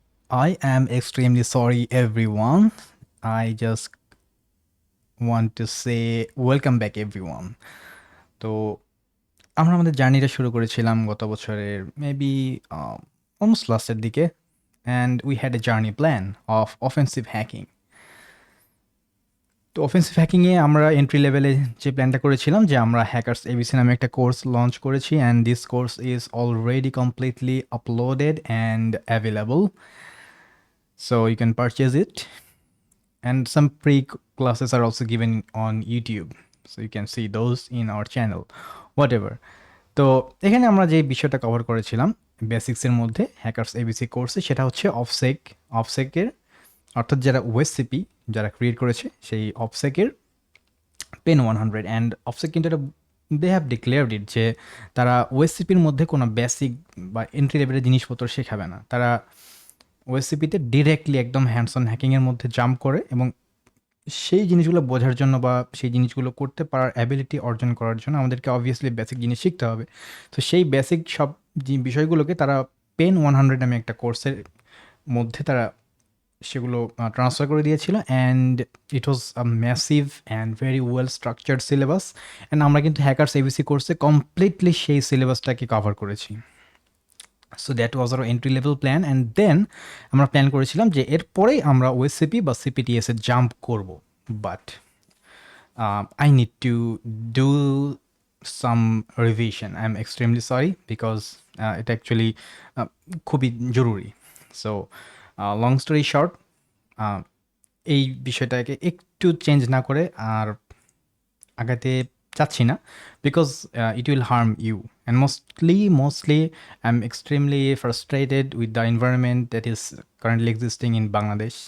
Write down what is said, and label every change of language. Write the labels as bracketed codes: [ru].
[en] I am extremely sorry, everyone. I just want to say welcome back, everyone. [bn] তো আমরা আমাদের জার্নিটা শুরু করেছিলাম গত বছরের মেবি অলমোস্ট লাস্টের দিকে, [en] And we had a journey plan of offensive hacking. [bn] তো অফেন্সিভ হ্যাকিংয়ে আমরা এন্ট্রি লেভেলে যে প্ল্যানটা করেছিলাম যে আমরা হ্যাকার্স এবিসি নামে একটা কোর্স লঞ্চ করেছি, [en] And this course is already completely uploaded and available, so you can purchase it. And some classes are also given on YouTube, so you can see those in our channel, whatever. [bn] তো এখানে আমরা যে বিষয়টা cover করেছিলাম বেসিক্সের মধ্যে hackers ABC কোর্সে, সেটা হচ্ছে অফসেকের, অর্থাৎ যারা ওএসসিপি যারা ক্রিয়েট করেছে সেই অফসেকের পেন 100, অ্যান্ড অফসেক কিন্তু এটা [en] they have declared it [bn] যে তারা ওএসসিপির মধ্যে কোনো বেসিক বা এন্ট্রি লেভেলের জিনিসপত্র শেখাবে না। তারা ওএসসিপিতে ডিরেক্টলি একদম হ্যান্ডস অন হ্যাকিংয়ের মধ্যে জাম্প করে এবং সেই জিনিসগুলো বোঝার জন্য বা সেই জিনিসগুলো করতে পারার অ্যাবিলিটি অর্জন করার জন্য আমাদেরকে অবভিয়াসলি বেসিক জিনিস শিখতে হবে। তো সেই বেসিক সব বিষয়গুলোকে তারা পেন 100 নামে একটা কোর্সের মধ্যে তারা সেগুলো ট্রান্সফার করে দিয়েছিল, [en] And it was a massive and very well structured syllabus. [bn] And আমরা কিন্তু হ্যাকার্স এবিসি কোর্সে কমপ্লিটলি সেই সিলেবাসটাকে কভার করেছি। [en] so that was our entry level plan, and then [bn] আমরা প্ল্যান করেছিলাম যে এরপরেই আমরা ওএসসিপি বা সিপিটিএসে জাম্প করব। [en] But I need to do some revision. I'm extremely sorry because it actually [bn] খুবই জরুরি। [en] so long story short, [bn] এই বিষয়টাকে একটু চেঞ্জ না করে আর আগাতে চাচ্ছি না, [en] Because it will harm you, and mostly I am extremely frustrated with the environment that is currently existing in Bangladesh.